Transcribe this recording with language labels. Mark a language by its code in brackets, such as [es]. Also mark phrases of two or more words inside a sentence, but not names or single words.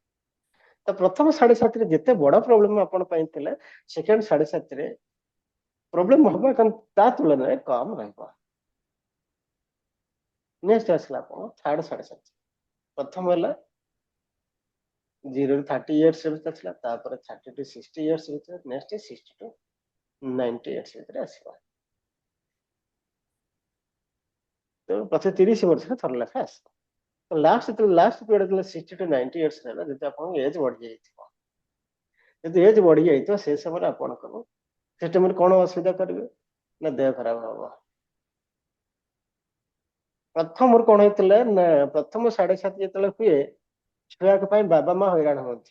[or] ତ ପ୍ରଥମ ସାଢେ ସାତିରେ ଯେତେ ବଡ ପ୍ରୋବ୍ଲେମ ଆପଣ ପାଇଁ ଥିଲା ସେକେଣ୍ଡ ସାଢେ ସାତିରେ ପ୍ରୋବ୍ଲେମ ହବ କିନ୍ତୁ ତା ତୁଳନାରେ କମ ରହିବ। ନେକ୍ସଟ ଆସିଲା ଆପଣ ଥାର୍ଡ 7.5। ପ୍ରଥମ ହେଲା 0 ରୁ 30 years ଭିତରେ ଥିଲା, ତାପରେ [en] 30 to 60 years [or] ଭିତରେ, ନେକ୍ସଟ [en] 60 to 90 years [or] ଭିତରେ ଆସିବ। ତ ପ୍ରତି 30 ବର୍ଷରେ ଥରେ ଲେଖା ଆସିବ। [en] last period [or] ଯେତେବେଳେ [en] 60 to 90 years [or] ହେଲା, ଯଦି ଆପଣଙ୍କ ଏଜ୍ ବଢି ଯାଇଥିବ, ଯଦି ଏଜ୍ ବଢି ଯାଇଥିବ ସେ ସମୟରେ ଆପଣଙ୍କର ସେ ଟାଇମରେ କଣ ଅସୁବିଧା କରିବେ ନା ଦେହ ଖରାପ ହବ। ପ୍ରଥମରୁ କଣ ହେଇଥିଲା ନା ପ୍ରଥମ 7.5 ଯେତେବେଳେ ହୁଏ ଛୁଆଙ୍କ ପାଇଁ ବାବା ମା ହଇରାଣ ହୁଅନ୍ତି।